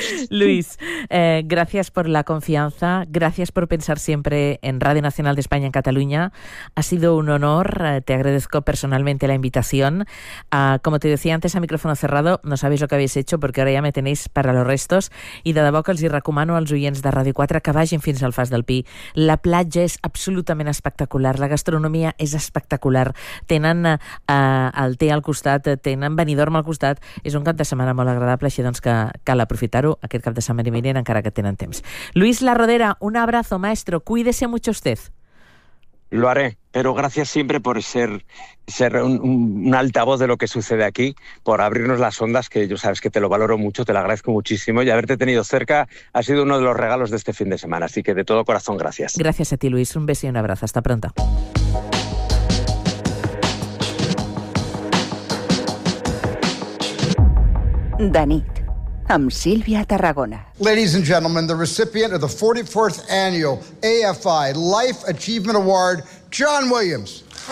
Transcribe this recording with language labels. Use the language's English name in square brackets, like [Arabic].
[Spanish] Luis, gracias por la confianza, gracias por pensar siempre en Radio Nacional de España en Cataluña. Ha sido un honor, te agradezco personalmente la invitación. Como te decía antes a micrófono cerrado, no sabéis lo que habéis hecho, porque ahora ja me tenéis para los restos, [Catalan] i de debò que els hi recomano als oients de Radio 4 que vagin fins al Fas del Pi. La platja és absolutament espectacular, la gastronomia és espectacular, tenen el té al costat, tenen Benidorm al costat, és un cap de setmana molt agradable, així doncs que cal aprofitar-ho aquest cap de setmana i vinent, encara que tenen temps. [Spanish] Luis Larrodera, un abrazo, maestro, cuídese mucho usted. Lo haré, pero gracias siempre por ser un altavoz de lo que sucede aquí, por abrirnos las ondas, que yo sabes que te lo valoro mucho, te lo agradezco muchísimo, y haberte tenido cerca ha sido uno de los regalos de este fin de semana, así que de todo corazón, gracias. Gracias a ti, Luis, un beso y un abrazo, hasta pronto. [Catalan] De nit, amb Sílvia Tarragona. [English] Ladies and gentlemen, the recipient of the 44th Annual AFI Life Achievement Award, John Williams.